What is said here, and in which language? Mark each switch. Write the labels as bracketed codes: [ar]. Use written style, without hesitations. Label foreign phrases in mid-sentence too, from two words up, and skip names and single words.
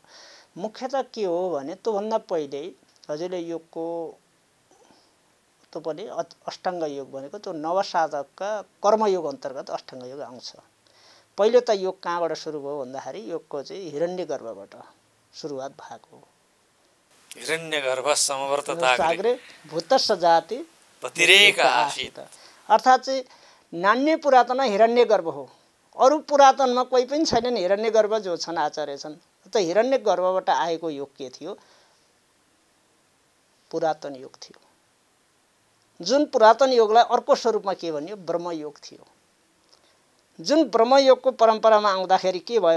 [ne] मुख्यतः के हो भने त्योभन्दा पहिले हजुरले योगको त्यो पनि अष्टाङ्ग योग भनेको त्यो नवसाधकका कर्मयोग अन्तर्गत अष्टाङ्ग योग आउँछ। पहिलो त योग कहाँबाट सुरु भयो भन्दाखेरि योगको चाहिँ हिरण्यगर्भबाट सुरुवात भएको हो। [sa] हिरण्यगर्भ समवर्तता सागरे भूतस्स जाति पतिरेक आसीत् [ne] अर्थात् चाहिँ नान्य पुरातन हिरण्यगर्भ हो। अरू पुरातनमा कोही पनि छैनन् हिरण्यगर्भ जो छन् आचार्य छन्। त हिरण्यगर्भबाट आएको योग के थियो? पुरातन योग थियो। जुन पुरातन योगलाई अर्को स्वरूपमा के भनियो? ब्रह्मयोग थियो। जुन ब्रह्मयोगको परम्परामा आउँदाखेरि के भयो?